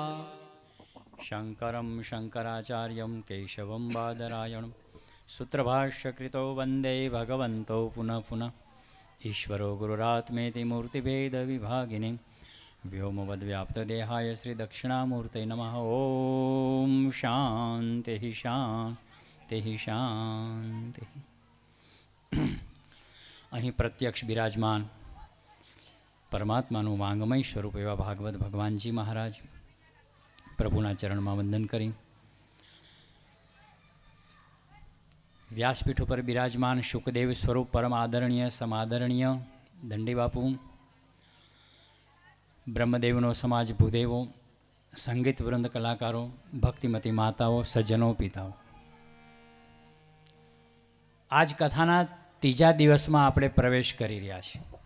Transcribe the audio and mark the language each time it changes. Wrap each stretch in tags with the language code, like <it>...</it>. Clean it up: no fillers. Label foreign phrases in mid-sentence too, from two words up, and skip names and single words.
<sa>शङ्करं शङ्कराचार्यं केशवं बादरायणं सूत्रभाष्यकृतो वन्दे भगवन्तौ पुनः पुनः ईश्वरो गुरुरात्मेति मूर्तिभेदविभागिने व्योमवद्व्याप्तदेहाय श्रीदक्षिणामूर्तये नमः। ओम शांति शांति शांति।</sa> <gu>અહીં પ્રત્યક્ષ બિરાજમાન પરમાત્માનું વાંગમય સ્વરૂપ એવા ભાગવત ભગવાનજી મહારાજ પ્રભુના ચરણમાં વંદન કરી વ્યાસપીઠ ઉપર બિરાજમાન શુકદેવ સ્વરૂપ પરમ આદરણીય સમાદરણીય દંડી બાપુ, બ્રહ્મદેવનો સમાજ ભૂદેવો, સંગીત વૃંદ કલાકારો, ભક્તિમતી માતાઓ, સજ્જનો, પિતાઓ, આજ કથાના ત્રીજા દિવસમાં આપણે પ્રવેશ કરી રહ્યા છીએ.</gu>